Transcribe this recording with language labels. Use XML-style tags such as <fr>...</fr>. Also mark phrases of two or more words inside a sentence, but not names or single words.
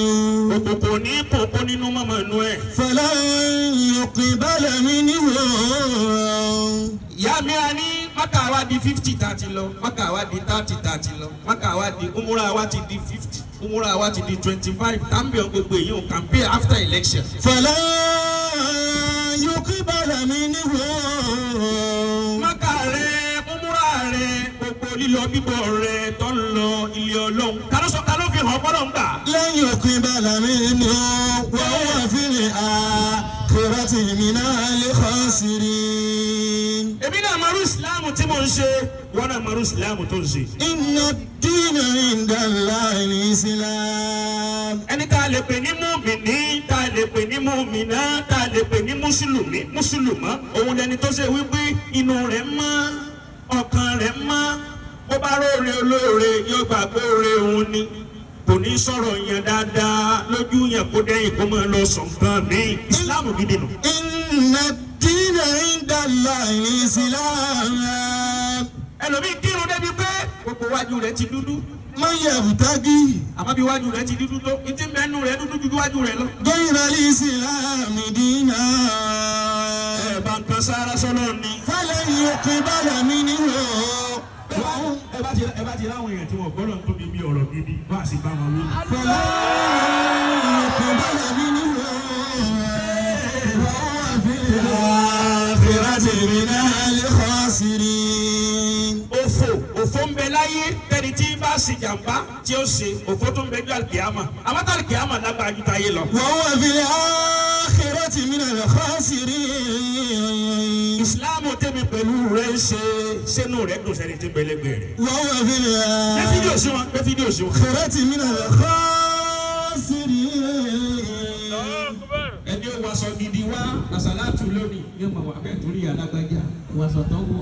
<yo>òkòkò ní kòkó nínú mọ́mọ́ inú ẹ̀.</yo> <ar>فلن يقبل منه.</ar> <yo>ìyá mi a ní Mákà wa di 50-30 lọ Mákà wa di 30-30 lọ Mákà wa di umura wa ti di 50 umura wa ti di 25 tambion gbogbo èyí ò</yo> <en>campaign after election.</en> <ar>فلن يقبل منه.</ar> <yo>Mákà rẹ umura rẹ gbogbo lílọ bíbọ̀ rẹ tó ń lọ ilé Ọlọ́run ta ló fi hàn bọ́lọ̀ ń gbà.</yo> <ar>لن يقبل منه. وهو في الآخرة من الخاسرين.</ar> <yo>èmi náà mọ̀rú ìsìlámù tí mo ń ṣe wọ́n náà mọ̀rú ìsìlámù tó ń ṣe.</yo> <ar>إن الدين عند الله الإسلام.</ar> <yo>ẹni tá a lè pè ní mùmìnì tá a lè pè ní mùmìnà tá a lè pè ní mùsùlùmọ́ òun lẹni tó ṣe wípé inú rẹ̀ mọ́ ọkàn rẹ̀ mọ́ bó bá róore olóore yóò gbàgbé oore òun ni kò ní sọ̀rọ̀ yẹn dáadáa lójú yẹn kó dẹ́yìn kó máa lọ sọ nǹkan mi ìsìlámù gidi nù.</yo> <ar>إن الدين عند الله الإسلام.</ar> <yo>ẹlòmíì kírun débi pé gbogbo wájú rẹ̀ ti dúdú</yo> <ar>من يبتغ</ar> <yo>àmọ́ bí wájú rẹ̀ ti dúdú tó ìdí mẹ́nu rẹ̀ dúdú ju wájú rẹ̀ lọ.</yo> <ar>غير الإسلام دينا.</ar> <yo>ẹ bá ń kan sára sọ́lọ́ ni.</yo> <ar>فلن يقبل منه.</ar> <yo>ẹ bá ti láwọn èèyàn tí wọ́n gbọ́dọ̀ ń tóbi bí ọ̀rọ̀ gidi bá a sì bá wọn wí.</yo> <ar>فلن يقبل منه. وهو في الآخرة من الخاسرين.</ar> <yo>òfò ń bẹ láyé tẹni tí bá sì jàmbá tí ó ṣe òfò tó ń bẹ ju àlùkìyámà àmọ́ tá àlùkìyámà lágbára ju táyé lọ.</yo> <ar>وهو في الآخرة من الخاسرين.</ar> <yo>ìsìláàmù tẹ̀mí pẹ̀lú rẹ̀ ń ṣe sẹ́nu rẹ̀ dùn sẹ́ni tí bẹ̀lẹ́gbẹ̀ rẹ̀.</yo> <ar>وهو في</ar> <yo>gbé fídíò sí wọn gbé fídíò sí wọn.</yo> <ar>الآخرة من الخاسرين.</ar> <yo>ẹni ó wàṣọ gidi wá àṣàlátù lónìí yóò máa wà bẹ́ẹ̀ torí alágbájá wàṣọ tó wọ.</yo>